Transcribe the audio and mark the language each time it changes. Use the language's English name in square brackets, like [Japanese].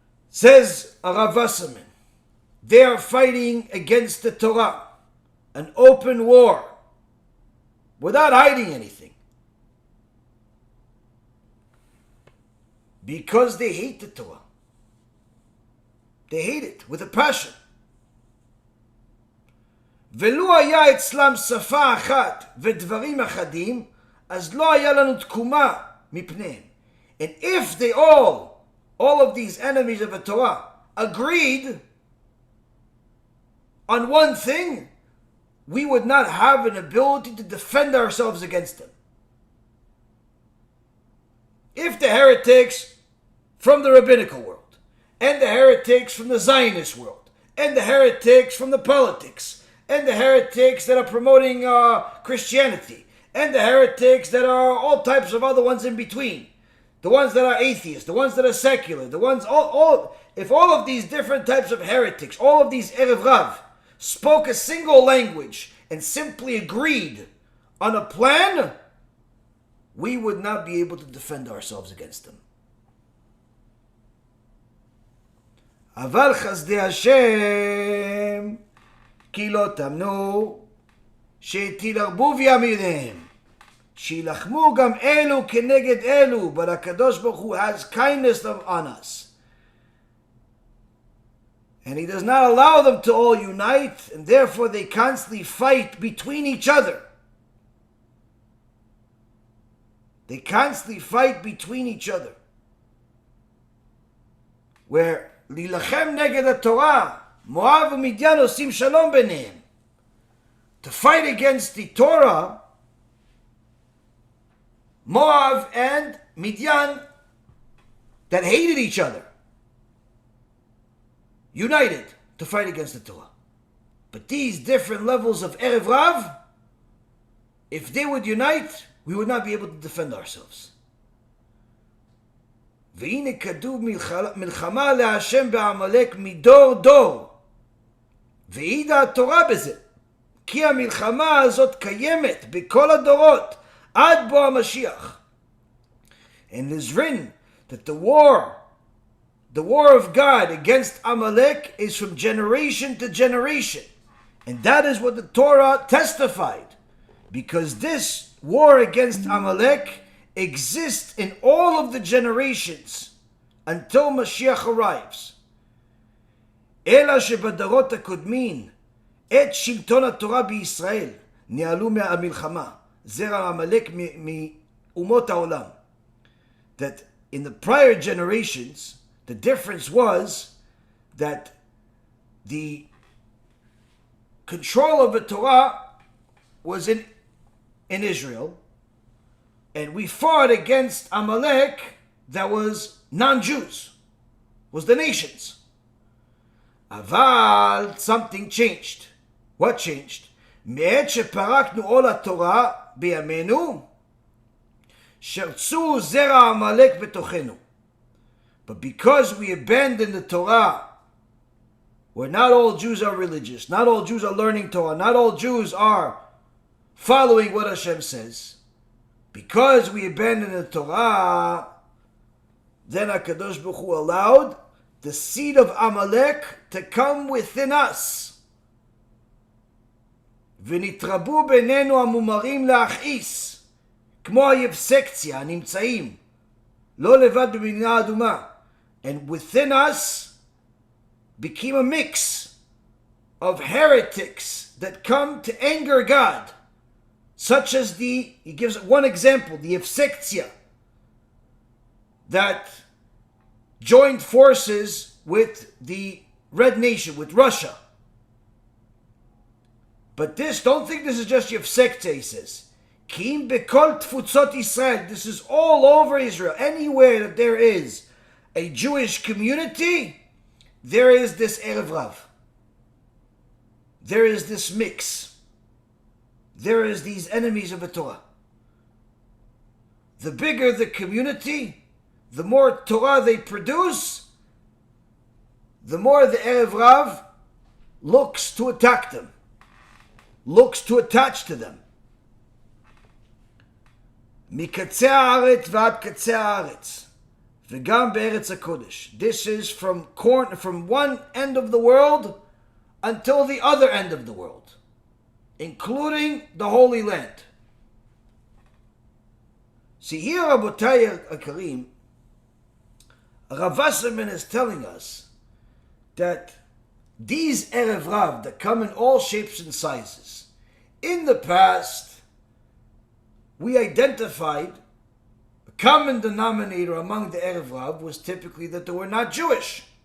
[English] Says Rav Wasserman, they are fighting against the Torah, an open war, without hiding anything. Because they hate the Torah. They hate it with a passion. [Hebrew] ולו היה אצלם שפה אחת ודברים אחדים, אז לא היה לנו תקומה מפניהם. [English] And if they all of these enemies of the Torah, agreed on one thing, we would not have an ability to defend ourselves against them. If the heretics from the rabbinical world, and the heretics from the Zionist world, and the heretics from the politics, and the heretics that are promoting Christianity, and the heretics that are all types of other ones in between, the ones that are atheists, the ones that are secular, the ones, if all of these different types of heretics, all of these Erev Rav, spoke a single language and simply agreed on a plan, we would not be able to defend ourselves against them. [Hebrew] אבל חסדי השם כי לא תמנו שהטיל ערבוביה מלהם שילחמו גם אלו כנגד אלו, [English] but [Hebrew] הקדוש ברוך הוא [English] has kindness on us. And he does not allow them to all unite, and therefore they constantly fight between each other. They constantly fight between each other. Where [Hebrew] להילחם נגד התורה, מואב ומדיין עושים שלום ביניהם. [English] To fight against the Torah, Moab and Midian, that hated each other, united to fight against the Torah. But these different levels of Erev Rav, if they would unite, we would not be able to defend ourselves. [Hebrew] והנה כתוב מלחמה להשם בעמלק מדור דור, והעידה התורה בזה, כי המלחמה הזאת קיימת בכל הדורות עד בוא המשיח. [English] And it is written that the war of God against Amalek is from generation to generation. And that is what the Torah testified. Because this war against Amalek exists in all of the generations until Moshiach arrives. [Hebrew] אלא שבדורות הקודמים את שלטון התורה בישראל ניהלו מהמלחמה. זרע עמלק מאומות העולם. [English] That in the prior generations, the difference was that the control of the Torah was in Israel, and we fought against Amalek that was non-Jews, was the nations. Aval, something changed. What changed? [Hebrew] מעת שפרקנו עול התורה בימינו, שרצו זרע עמלק בתוכנו. [English] But because we abandoned the Torah, where not all Jews are religious, not all Jews are learning Torah, not all Jews are following what Hashem says, because we abandoned the Torah, then HaKadosh Baruch Hu allowed the seed of Amalek to come within us. [Hebrew] ונתרבו בינינו המומרים להכעיס, כמו היבסקציה הנמצאים, לא לבד במדינה אדומה. [English] And within us became a mix of heretics that come to anger God, such as he gives one example, the Yevsektia, that joined forces with the Red Nation, with Russia. But this, don't think this is just Yevsektia, he says. [Hebrew] Kim bekol tfutzot Yisrael. [English] This is all over Israel. Anywhere that there is a Jewish community, there is this Erev Rav. There is this mix. There is these enemies of the Torah. The bigger the community, the more Torah they produce, the more the Erev Rav looks to attack them, looks to attach to them. [Hebrew] מקצה הארץ ועד קצה הארץ, וגם בארץ הקודש. [English] This is from one end of the world until the other end of the world, including the Holy Land. See here, Rabotai Akarim, Rav Wasserman is telling us that these Erev Rav that come in all shapes and sizes, in the past, we identified a common denominator among the Erev Rav was typically that they were not Jewish.